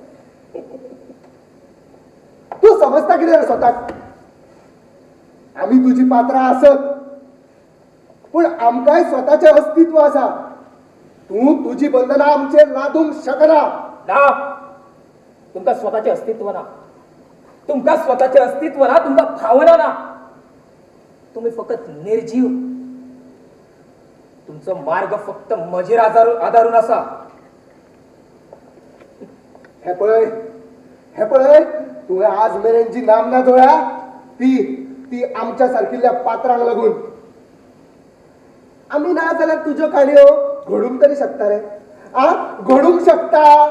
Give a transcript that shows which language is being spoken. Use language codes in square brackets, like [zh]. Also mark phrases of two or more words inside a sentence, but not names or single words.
[kok] तू समजता कितें रे स्वताक? आमी तुजी पात्रां आसत पूण आमकांय स्वताचें अस्तित्व आसा. तूं तुजी बंधनां आमचेर लादूंक शकना. ना, तुमका स्वतःचे अस्तित्व ना. तुमका स्वतःचे अस्तित्व ना, तुमका भावना ना. तुम्ही फक्त निर्जीव. तुमचा मार्ग फक्त मजेर आधारून असा. हे पळय तुवें आज मेरेन जी नामना जोळ्या ती आमच्या सारकिल्ल्या पात्रांक लागून. आमी ना जाल्यार तुज्यो काणयो घडूंक तरी शकता रे. घडूंक शकता.